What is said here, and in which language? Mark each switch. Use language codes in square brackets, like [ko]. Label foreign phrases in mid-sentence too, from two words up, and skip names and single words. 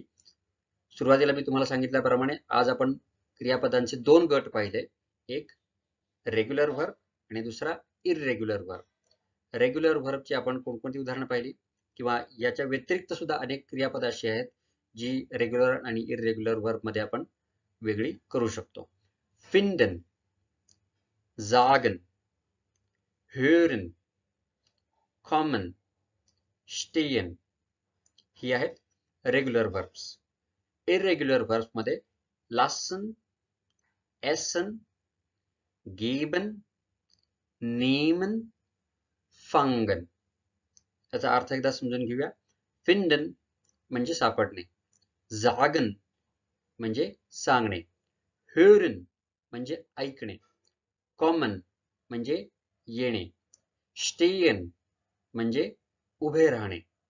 [mr] सुरुवातीला मी तुम्हाला सांगितल्याप्रमाणे आज आपण क्रियापदांचे 2 गट पाहिले. एक [en] regular verb [mr] आणि दुसरा [en] irregular verb. [mr] रेग्युलर व्हर्बची आपण कोणकोणती उदाहरणं पाहिली, किंवा याच्या व्यतिरिक्त सुद्धा अनेक क्रियापद अशी आहेत जी रेग्युलर आणि [en] irregular verb [mr] मध्ये आपण वेगळी करू शकतो. [de] finden, sagen, hören, kommen, stehen [mr] ही आहेत [en] regular verbs. irregular verbs [mr] मध्ये [de] lassen, essen, geben, nehmen, fangen. [mr] याचा अर्थ एकदा समजून घेऊया. finden म्हणजे सापडणे, sagen म्हणजे सांगणे, hören म्हणजे ऐकणे, kommen म्हणजे येणे, stehen म्हणजे उभे राहणे,